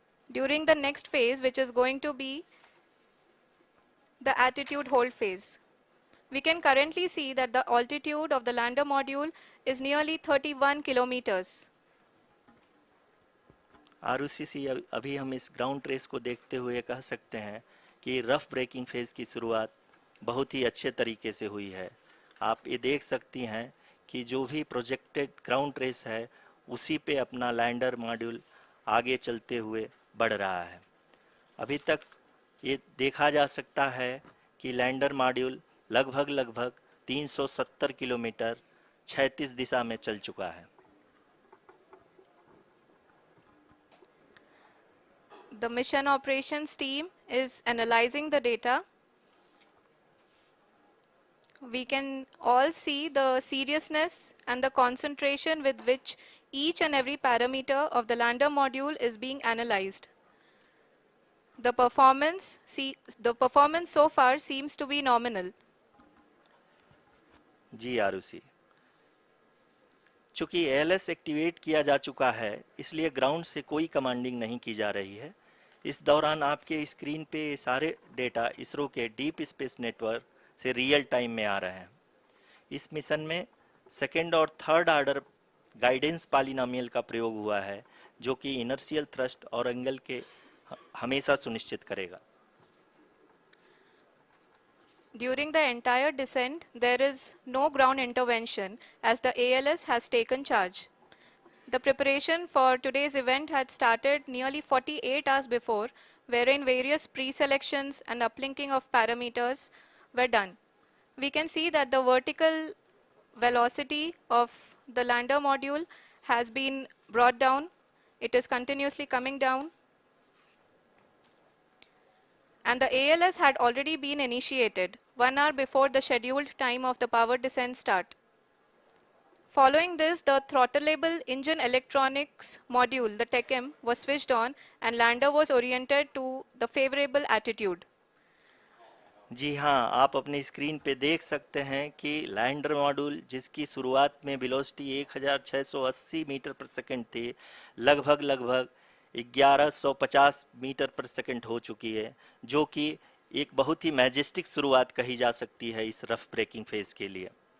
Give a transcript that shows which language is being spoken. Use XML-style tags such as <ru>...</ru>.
<en>During the next phase, which is going to be the attitude hold phase. We can currently see that the altitude of the lander module is nearly 31 kilometers.</en> <hi>Arushi, अभी हम इस ground trace को देखते हुए कह सकते हैं कि रफ ब्रेकिंग फेज की शुरुआत बहुत ही अच्छे तरीके से हुई है। आप ये देख सकती हैं कि जो भी प्रोजेक्टेड ग्राउंड रेस है उसी पे अपना लैंडर मॉड्यूल आगे चलते हुए बढ़ रहा है। अभी तक ये देखा जा सकता है कि लैंडर मॉड्यूल लगभग 370 किलोमीटर 36 दिशा में चल चुका है।</hi> <en>The mission operations team is analyzing the data. We can all see the seriousness and the concentration with which each and every parameter of the lander module is being analyzed. The performance so far seems to be nominal.</en> <hi>जी आरुषि, चूंकि ALS activate किया जा चुका है इसलिए ground से कोई commanding नहीं की जा रही है। इस दौरान आपके स्क्रीन पे सारे डेटा इसरो के डीप स्पेस नेटवर्क से रियल टाइम में आ रहे हैं। इस मिशन में सेकेंड और थर्ड ऑर्डर गाइडेंस पॉलिनोमियल का प्रयोग हुआ है जो कि इनर्शियल थ्रस्ट और एंगल के हमेशा सुनिश्चित करेगा।</hi> <en>During the entire descent, there is no ground intervention as the ALS has taken charge. The preparation for today's event had started nearly 48 hours before, wherein various pre-selections and uplinking of parameters were done. We can see that the vertical velocity of the lander module has been brought down. It is continuously coming down. And the ALS had already been initiated 1 hour before the scheduled time of the power descent start. Following this, the throttleable engine electronics module, the TECM, was switched on and lander was oriented to the favorable attitude.</en> <hi>जी हाँ, आप अपने screen पे देख सकते हैं कि lander module जिसकी शुरुआत में वेलोसिटी 1680 मीटर पर सेकंड थी, लगभग 1150 मीटर पर सेकंड हो चुकी है, जो कि एक बहुत ही मैजेस्टिक शुरुआत कही जा सकती है इस रफ ब्रेकिंग फेज के लिए।</hi>